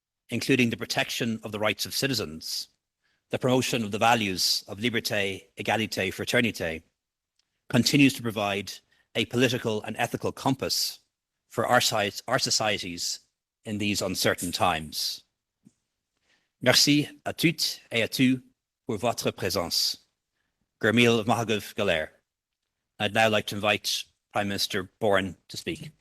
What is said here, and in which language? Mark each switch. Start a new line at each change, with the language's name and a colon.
English: including the protection of the rights of citizens, the promotion of the values of liberté, égalité, fraternité, continues to provide a political and ethical compass for our societies in these uncertain times.
French: Merci à toutes et à tous pour votre présence. Gurmil Mahagav Galer.
English: I'd now like to invite Prime Minister Bourne to speak.